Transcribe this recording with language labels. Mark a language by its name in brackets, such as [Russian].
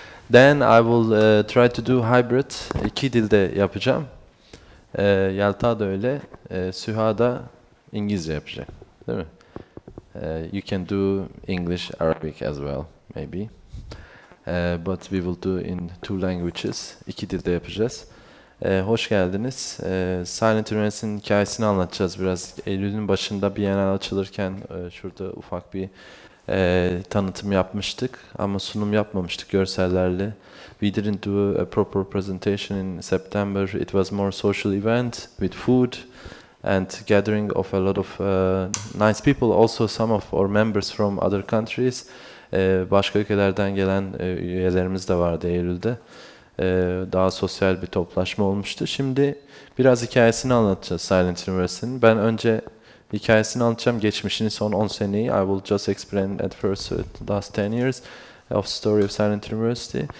[English] Then I will try to do hybrid. [Turkish] 2 dilde yapacağım. Yelta da öyle. Suha da İngilizce yapacak. Değil mi? [English] You can do English, Arabic as well, maybe. But we will do in 2 languages. [Turkish] 2 dilde yapacağız. Hoş geldiniz. Silent Üniversitesi'nin hikayesini anlatacağız biraz. Eylül'ün başında Biennial açılırken şurada ufak bir tanıtım yapmıştık ama sunum yapmamıştık görsellerle. [English] We didn't do a proper presentation in September. It was more social event with food and gathering of a lot of nice people. Also some of our members from other countries. [Turkish] Başka ülkelerden gelen üyelerimiz de vardı Eylül'de. Daha sosyal bir toplaşma olmuştu. Şimdi biraz hikayesini anlatacağız Silent Üniversitesi'nin. Ben önce hikayesini anlatacağım. Geçmişini, son 10 seneyi. [English] I will just explain at first the last 10 years of story of Silent University.